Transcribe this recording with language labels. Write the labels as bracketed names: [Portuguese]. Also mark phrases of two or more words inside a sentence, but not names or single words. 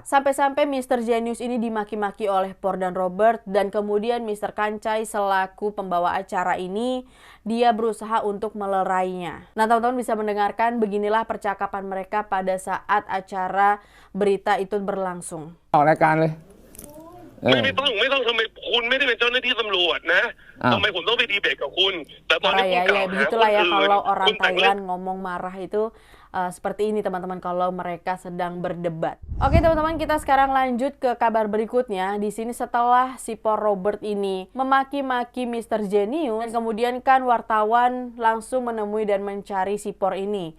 [Indonesian] Sampai-sampai Mr. Genius ini dimaki-maki oleh Por dan Robert, dan kemudian Mr. Kancai selaku pembawa acara ini, dia berusaha untuk melerainya. Nah, teman-teman bisa mendengarkan beginilah percakapan mereka pada saat acara berita itu berlangsung. [Thai] ออกรายการเลย ไม่ต้องทำไมคุณไม่ได้เป็นเจ้าหน้าที่ตำรวจนะทำไมผมต้องไปดีเบตกับคุณแต่ตอนนี้คุณกล่าวหา [Indonesian] begitulah ya [Thai] คน [Indonesian] kalau [Thai] อื่น [Indonesian] orang [Thai] คุณแต่งเรื่อง [Indonesian] Thailand ngomong marah itu seperti ini teman-teman kalau mereka sedang berdebat. Oke teman-teman, kita sekarang lanjut ke kabar berikutnya. Di sini setelah si Por Robert ini memaki-maki Mr. Genius, dan kemudian kan wartawan langsung menemui dan mencari si Por ini.